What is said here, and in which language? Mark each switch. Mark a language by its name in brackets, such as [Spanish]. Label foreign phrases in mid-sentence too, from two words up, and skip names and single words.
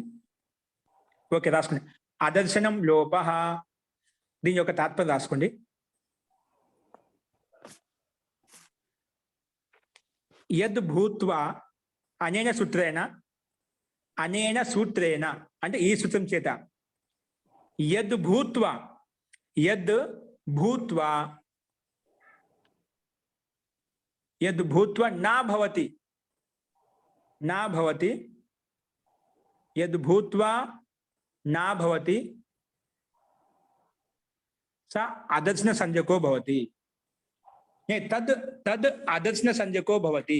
[Telugu] ఓకే, రాసుకోండి. [Sanskrit] అదర్శనం లోపః. [Telugu] దీని యొక్క తాత్పర్యం రాసుకోండి. [Sanskrit] యద్ భూత్వా అనేన సూత్రేణ, అనేన సూత్రేణ [Telugu] అంటే ఈ సూత్రం చేత, [Sanskrit] యద్ భూత్వా, యద్ భూత్వా, యద్ భూత్వా నా భవతి, నా భవతి, యద్ భూత్వా నా భవతి స అదర్శన సంజ్ఞకో భవతి. తద్ తద్ అదర్శన సంజ్ఞకో భవతి.